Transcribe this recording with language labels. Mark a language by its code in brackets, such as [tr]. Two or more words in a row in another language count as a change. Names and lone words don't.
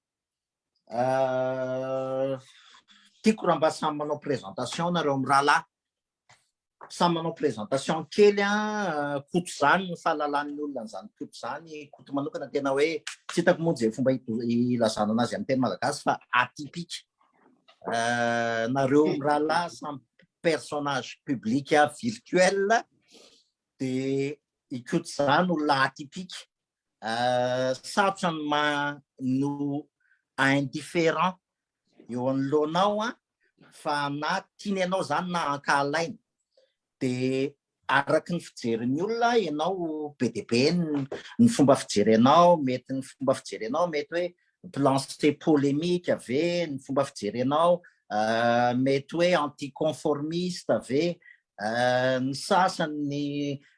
[mg] tiako raha mba samy manao présentation nareo mirahalahy samy manao présentation kely koto zany ny fahalalan'ny olona n'izany koto zany koto manokana tena hoe tsy hitako moa zay fomba ilazana anazy amin'ny teny malagasy fa atypique nareo mirahalahy samy [fr] personnage public virtuel [mg] dia ikoto zany olona atypique sarotra no indifférent eo anoloanao fa na tiany ianao zany na ankahalaina dia araky ny fijerin'ny olona ianao be dia be ny fomba fijerenao mety ny fomba fijerenao mety hoe [fr] lancer polémique [mg] ave ny fomba fijerenao mety hoe anticonformiste ave ny sasany